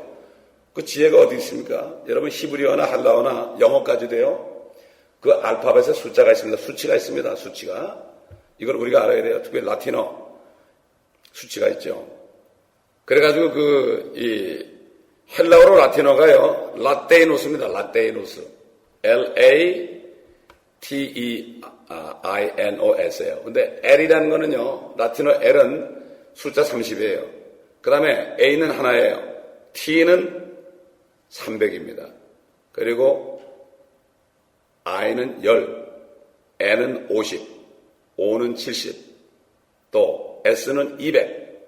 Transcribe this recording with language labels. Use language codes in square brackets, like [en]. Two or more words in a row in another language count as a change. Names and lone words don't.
[ko] 그 지혜가 어디 있습니까? 여러분, 히브리어나 할라어나 영어까지 돼요? 그 알파벳에 숫자가 있습니다. 수치가 있습니다, 수치가. 이걸 우리가 알아야 돼요. 특히 라틴어. 수치가 있죠. 그래가지고 헬라어로 라틴어가요, 라테이노스입니다. 라테이노스. L-A-T-E-I-N-O-S예요. 근데 L이라는 거는요, 라틴어 L은 숫자 30이에요. 그 다음에 A는 하나예요. T는 300입니다. 그리고 I는 10, N은 50, O는 70, 또 S는 200.